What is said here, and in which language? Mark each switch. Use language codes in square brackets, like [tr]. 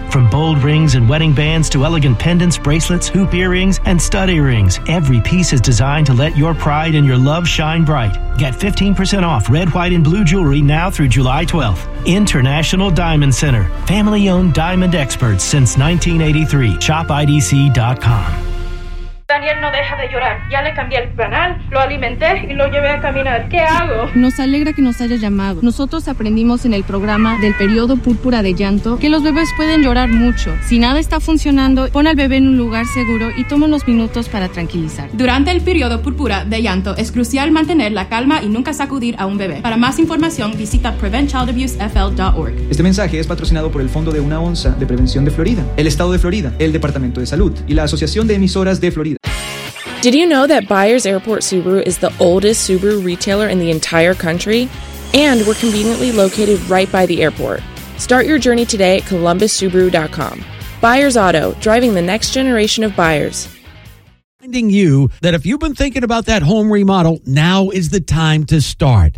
[en] From bold rings and wedding bands to elegant pendants, bracelets, hoop earrings, and stud earrings, every piece is designed to let your pride and your love shine bright. Get 15% off red, white, and blue jewelry now through July 12th. International Diamond Center, family-owned diamond experts since 1983. ShopIDC.com. [es] Daniel no deja de llorar. Ya le cambié el panal, lo alimenté y lo llevé a caminar. ¿Qué hago? Nos alegra que nos haya llamado. Nosotros aprendimos en el programa del periodo púrpura de llanto que los bebés pueden llorar mucho. Si nada está funcionando, pon al bebé en un lugar seguro y toma unos minutos para tranquilizar. Durante el periodo púrpura de llanto, es crucial mantener la calma y nunca sacudir a un bebé. Para más información, visita PreventChildAbuseFL.org. Este mensaje es patrocinado por el Fondo de Una Onza de Prevención de Florida, el Estado de Florida, el Departamento de Salud y la Asociación de Emisoras de Florida. [en] Did you know that Byers Airport Subaru is the oldest Subaru retailer in the entire country? And we're conveniently located right by the airport. Start your journey today at columbussubaru.com. Byers Auto, driving the next generation of buyers. Reminding you that if you've been thinking about that home remodel, now is the time to start.